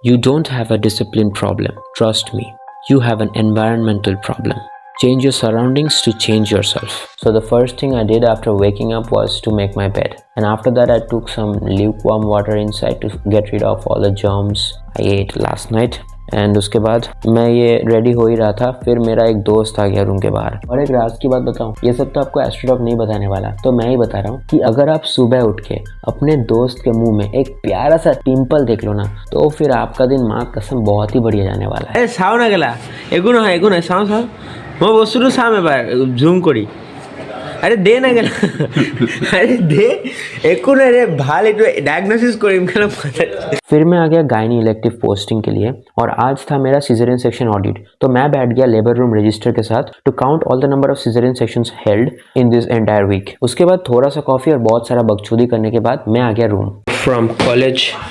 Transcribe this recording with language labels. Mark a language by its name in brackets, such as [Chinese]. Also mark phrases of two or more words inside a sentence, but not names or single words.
[English] You don't have a discipline problem. Trust me. You have an environmental problem. Change your surroundings to change yourself. So the first thing I did after waking up was to make my bed. And after that I took some lukewarm water inside to get rid of all the germs I ate last night. [Hindi] एंड उसके बाद मैं ये रेडी हो ही रहा था, फिर मेरा एक दोस्त आ गया रूम के बाहर। और एक राज की बात बताऊं, ये सब तो आपको एस्ट्रोडॉग नहीं बताने वाला, तो मैं ही बता रहा हूँ कि अगर आप सुबह उठ के अपने दोस्त के मुंह में एक प्यारा सा टिम्पल देख लो ना, तो फिर आपका दिन माँ कसम बहुत ही बढ़िया जाने वाला है। [Assamese] চাও না গেলা একো নহয় চাওঁ মই বস্তুটো চাম এবাৰ জুম কৰি। আরে দে না গেলা আরে দে একো নাই রে ভাল এইটো ডায়াগনোसिस কৰিম কেলা। [Hindi] फिर मैं आ गया [English] gynae elective posting [Hindi] के लिए और आज था मेरा [English] caesarean section audit. [Hindi] तो मैं बैठ गया [English] labour room register [Hindi] के साथ [English] to count all the number of caesarean sections held in this entire week. [Hindi] उसके बाद थोड़ा सा कॉफ़ी और बहुत सारा बकचोदी करने के बाद मैं आ गया रूम [English] from college.